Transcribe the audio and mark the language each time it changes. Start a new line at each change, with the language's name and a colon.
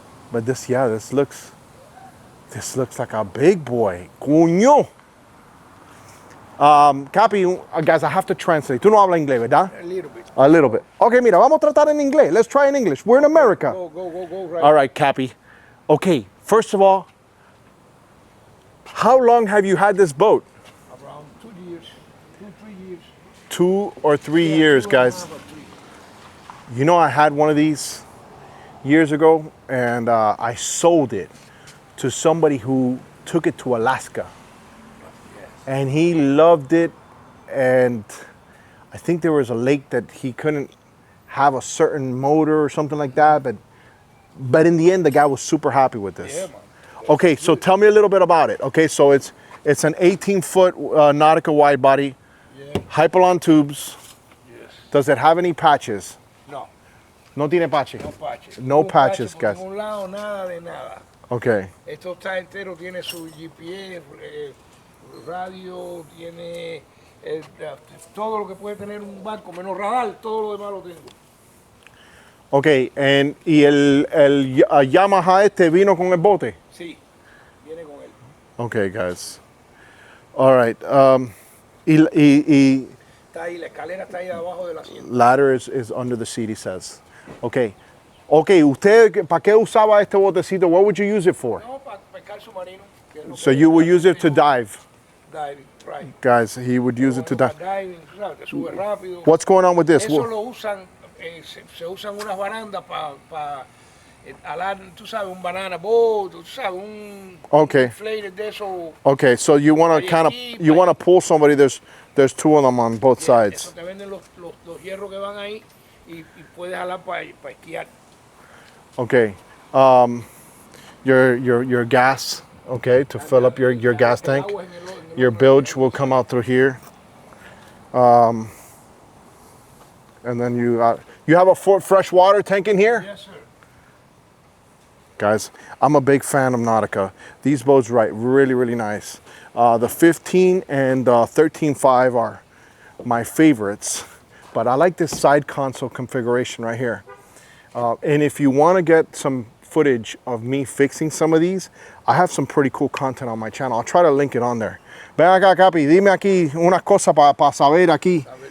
English: But this looks like a big boy. Coño. Capi, guys, I have to translate.
Spanish: Tú no hablas inglés, ¿verdad?
English: A little bit. A little bit.
Spanish: Okay, mira, vamos a tratar en inglés.
English: Let's try in English. We're in America. Go, right. All right, Capi. Okay, first of all, how long have you had this boat? Around 2 years. 2-3 years. 2 or 3 years, guys. You know, I had one of these years ago, and I sold it to somebody who took it to Alaska. And he loved it, and I think there was a lake that he couldn't have a certain motor or something like that, but in the end, the guy was super happy with this. Yeah, man. Okay, so tell me a little bit about it. Okay, so it's an 18-foot Nautica wide body, Hypalon tubes. Yes. Does it have any patches? No.
Spanish: No tiene patches.
English: No patches. No patches, guys.
Spanish: Por ningún lado, nada de nada.
English: Okay.
Spanish: Esto está entero, tiene su GPS, radio, tiene todo lo que puede tener un barco, menos radar, todo lo demás lo tengo. Okay, y el Yamaha este vino con el bote? Sí, viene con él.
English: Okay, guys. All right.
Spanish: Está ahí, la escalera está ahí abajo del asiento.
English: Ladder is under the seat, he says. Okay.
Spanish: Okay, ¿usted para qué usaba este botecito?
English: What would you use it for?
Spanish: No, para pescar submarino.
English: So you will use it to dive? Diving, right. Guys, he would use it to dive. Diving,
Spanish: ¿sabes? Te sube rápido.
English: What's going on with this?
Spanish: Eso lo usan, se usan unas barandas para alar, tú sabes, un banana boat, tú sabes, un inflatable de eso.
English: Okay, so you want to pull somebody. There's 2 of them on both sides.
Spanish: Eso te venden los hierros que van ahí y puedes jalar para esquiar.
English: Okay. Your gas, okay, to fill up your gas tank. Your bilge will come out through here. And then you have a fresh water tank in here? Yes, sir. Guys, I'm a big fan of Nautica. These boats ride really, really nice. The 15 and 13.5 are my favorites, but I like this side console configuration right here. And if you want to get some footage of me fixing some of these, I have some pretty cool content on my channel. I'll try to link it on there.
Spanish: Ven acá, Capi, dime aquí unas cosas para saber aquí.